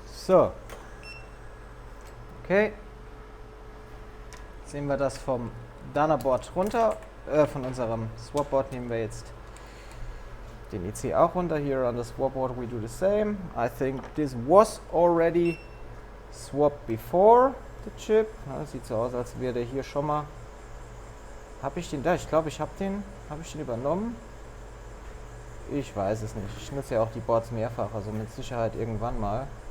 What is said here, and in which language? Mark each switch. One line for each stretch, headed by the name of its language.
German: So, okay, jetzt nehmen wir das vom Dana Board runter, von unserem Swap Board nehmen wir jetzt den IC auch runter.
English: Here on the swap board we do the same. I think this was already swapped before the chip.
German: Ja, sieht so aus, als wäre der hier schon mal. Habe ich den da? Ich glaube, ich habe den übernommen. Ich weiß es nicht. Ich nutze ja auch die Boards mehrfach, also mit Sicherheit irgendwann mal.